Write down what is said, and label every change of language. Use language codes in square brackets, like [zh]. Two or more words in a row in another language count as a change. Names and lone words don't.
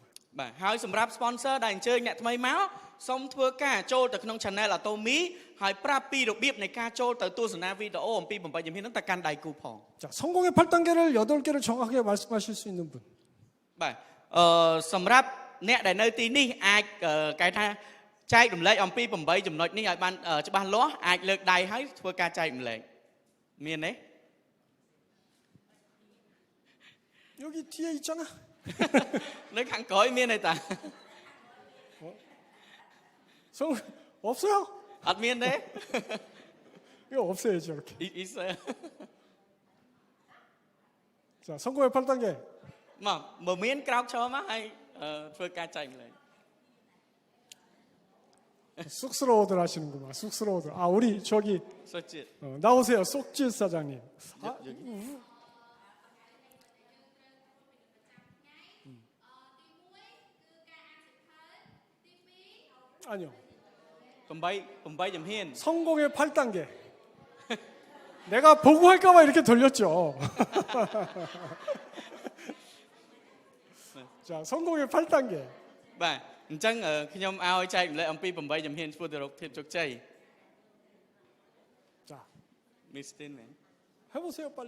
[km] បាទហើយសម្រាប់ sponsor ដែលអញ្ជើញអ្នកថ្មីមកសូមធ្វើការចូលទៅក្នុង channel Atomy ហើយប្រាប់ពីរបៀបនៃការចូលទៅទស្សនាវីដេអូអំពី8ជំហានហ្នឹងទៅកាន់ដៃគូផង [ko] 자, 성공의 8단계를 8개를 정확하게 말씀하실 수 있는 분. [km] បាទសម្រាប់អ្នកដែលនៅទីនេះអាចគេថាចែករំលែកអំពី8ចំណុចនេះឲ្យបានច្បាស់លាស់អាចលើកដៃហើយធ្វើការចែករំលែកមានទេ [ko] 여기 뒤에 있잖아. [km] នៅខាងក្រោយមានទេតា [ko] 없어요? [km] អត់មានទេ [ko] 이거 없어야죠, 이렇게. អ៊ីស 자, 성공의 8단계. [km] មកបើមានក្រោកឈរមកហើយធ្វើការចែករំលែក [ko] 쑥스러워들 하시는구만. 쑥스러워들. 아, 우리 저기 សុជាតិ 나오세요. 쏙짓 사장님. 아, 아니요. [km] 8 ជំហាន [ko] 성공의 8단계. 내가 보고 할까봐 이렇게 돌렸죠. 자, 성공의 8단계. [km] បាទអញ្ចឹងខ្ញុំឲ្យចែករំលែកអំពី8ជំហានធ្វើទៅរកភាពជោគជ័យ [ko] 자, មីស្ទីនមែន 해보세요, 빨리.